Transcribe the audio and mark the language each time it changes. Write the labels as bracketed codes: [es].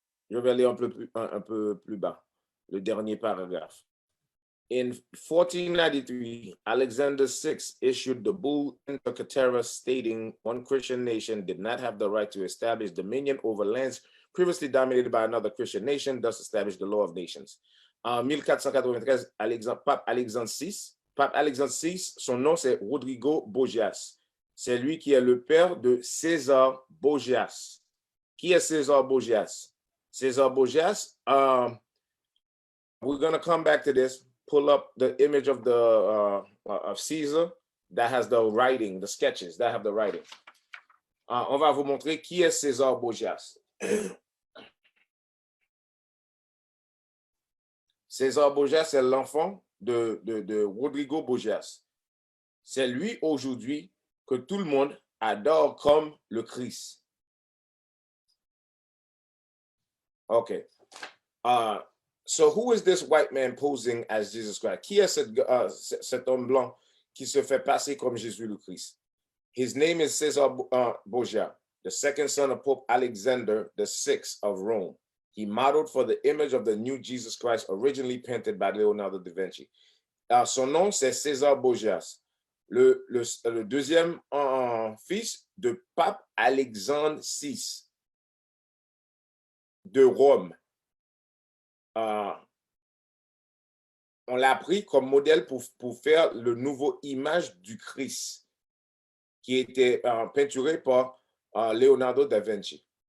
[fr] Je vais aller un peu plus bas, le dernier paragraphe. [en] In 1493, Alexander VI issued the bull Intercatera stating one Christian nation did not have the right to establish dominion over lands previously dominated by another Christian nation, thus established the law of nations. [fr] En 1493, Pape Alexandre VI, son nom c'est Rodrigo Bogias. C'est lui qui est le père de César Bogias. Qui est César Bogias? [en] César Bogias, we're going to come back to this. Pull up the image of of Caesar that has the writing, the sketches that have the writing. [fr] On va vous montrer qui est César Bogias. César Bogias, c'est l'enfant de Rodrigo Bogias. C'est lui aujourd'hui que tout le monde adore comme le Christ. [en] Okay. So who is this white man posing as Jesus Christ? [fr] Qui est cet homme blanc qui se fait passer comme Jésus le Christ? [en] His name is César Borgia. the second son of Pope Alexander VI of Rome. He modeled for the image of the new Jesus Christ originally painted by Leonardo da Vinci. [fr] Son nom, c'est César Borgias, le deuxième fils de Pape Alexandre VI de Rome. On l'a pris comme modèle pour faire le nouveau image du Christ qui était peinturé par Leonardo da Vinci.